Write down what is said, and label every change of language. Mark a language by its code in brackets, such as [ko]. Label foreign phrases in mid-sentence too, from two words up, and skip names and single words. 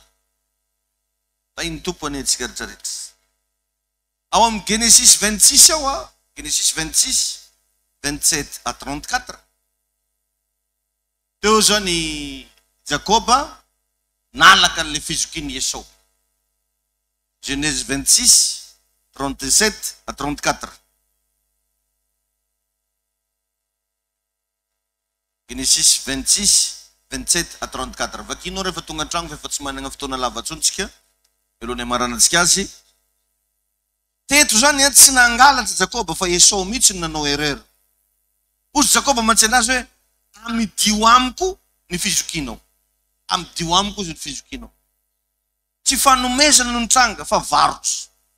[mg] Fa iny tompony atsika rehetrarehetra. Ao amin'ny Genesis 26 ao Genesis 26, 27 à 34. Teo zany Jacoba nalaka an'le fizokin'i Esau. Genèse 26, 37 à 34. Genesis 26, 27 à 34. Vakinao rehefa tonga an-tragno efa tsy manana fotoana lava tsontsika. Elohany amaranantsika azy. Teto zany tsy nangalatra Jacoba fa Esau mihitsy ny nanao erreur. Ozy Jacoba mantsy anazy hoe amidio amiko ny fizokinao. Amidio amiko izy ny fizokinao. Tsy fanomezana no nitranga fa varotra.